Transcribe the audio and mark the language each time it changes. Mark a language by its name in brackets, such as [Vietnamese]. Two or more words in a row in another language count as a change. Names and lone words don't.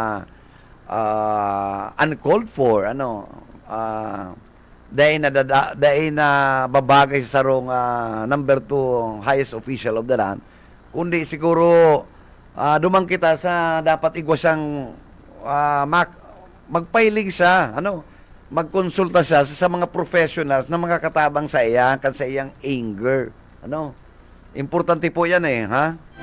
[English] uncalled for [Bikol] dahil na babagay sa sarong [English] number 2 highest official of the land, [Bikol] kundi siguro dumang kita sa dapat igwasang magpailing siya magkonsulta siya sa mga professionals na mga katabang sa iya kan sa iyang anger. Importante po yan ha?